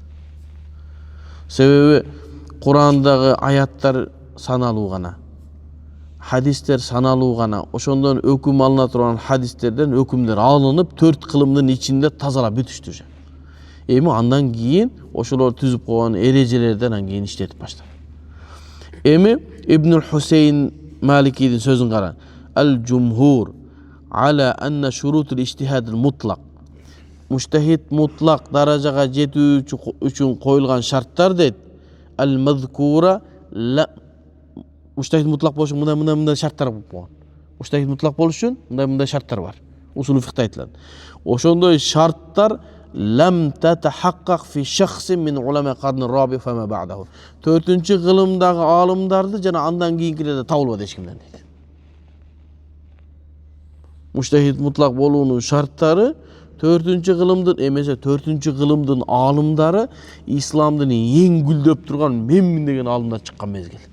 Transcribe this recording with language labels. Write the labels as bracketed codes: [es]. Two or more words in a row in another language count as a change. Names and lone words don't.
[ky] Себеби Курандагы аяттар саналуу гана, хадистер саналуу гана, ошондон өкүм алына турган хадистерден өкүмдөр алынып 4 кылымдын ичинде тазалап бүтүштү. Эми андан кийин ошолор түзүп койгон эрежелерден андан кийин иштетип баштады. Эми Ибн Хусейн Маликидин сөзүн кара. [ar] الجمهور على أن شروط الاجتهاد المطلق. مجتهد مطلق [ky] darajага жетүү үчүн коюлган шарттар дейт. [ar] المذكورة ل مجتهد مطلق [ky] болуш үчүн мындай шарттар бар. [ar] مجتهد مطلق [ky] болуш үчүн мындай шарттар бар. Усул фикта айтылат. Ошондой шарттар [ar] لم تتحقق في شخص من علماء القرن الرابع فما بعده. [ky] 4-чү кылымдагы алымдарды жана андан кийинкилерди табылбады эч кимден дейт. [ar] مجتهد مطلق [ky] болуунун шарттары 4-чү кылымдын эмесе 4-чү кылымдын алымдары исламдын эң гүлдөп турган менмин деген алымдар чыккан мезгил.